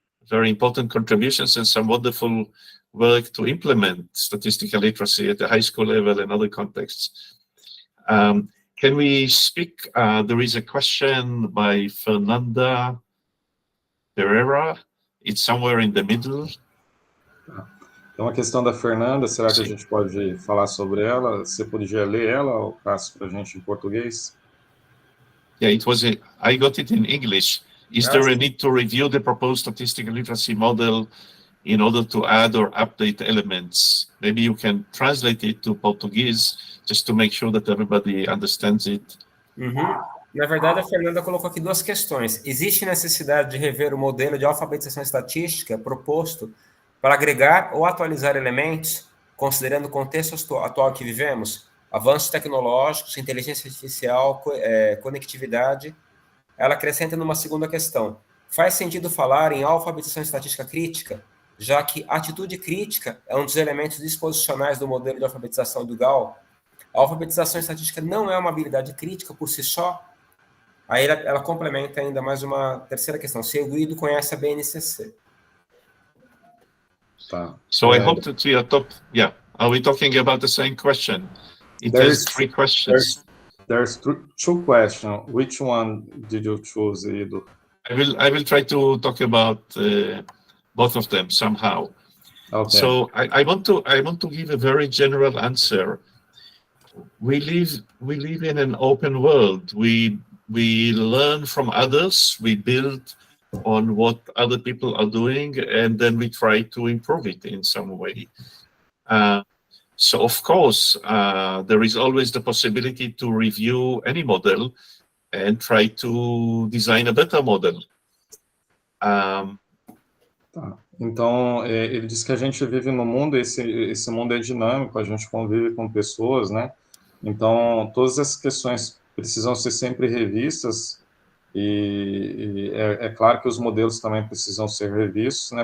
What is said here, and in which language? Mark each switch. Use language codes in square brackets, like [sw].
[en] Very important contributions and some wonderful work to implement statistical literacy at the high school level and other contexts. Can we speak? There is a question by Fernanda Pereira. It's somewhere in the middle. [pt] Tem uma questão da Fernanda, será que a gente pode falar sobre ela? Você podia ler ela, ou passo para a gente em português? [en] Yeah, I got it in English. Is there a need to review the proposed statistical literacy model in order to add or update elements? Maybe you can translate it to Portuguese just to make sure that everybody understands it. [pt] Na verdade, a Fernanda colocou aqui duas questões. Existe necessidade de rever o modelo de alfabetização estatística proposto para agregar ou atualizar elementos, considerando o contexto atual que vivemos? Avanços tecnológicos, inteligência artificial, conectividade. Ela acrescenta numa segunda questão. Faz sentido falar em alfabetização estatística crítica, já que a atitude crítica é um dos elementos disposicionais do modelo de alfabetização do Gall? A alfabetização estatística não é uma habilidade crítica por si só? Aí ela complementa ainda mais uma terceira questão. Se o Iddo conhece a BNCC. [en] So I hope that we are are we talking about the same question? It has three questions. There's two questions. Which one did you choose, Iddo? I will try to talk about both of them somehow. Okay. So I want to give a very general answer. We live in an open world. We learn from others. We build on what other people are doing, and then we try to improve it in some way. So of course, there is always the possibility to review any model and try to design a better model. [pt] Então, ele diz que a gente vive no mundo, esse mundo é dinâmico, a gente convive com pessoas, né? Então, todas essas questões precisam ser sempre revistas e é claro que os modelos também precisam ser revistos, né?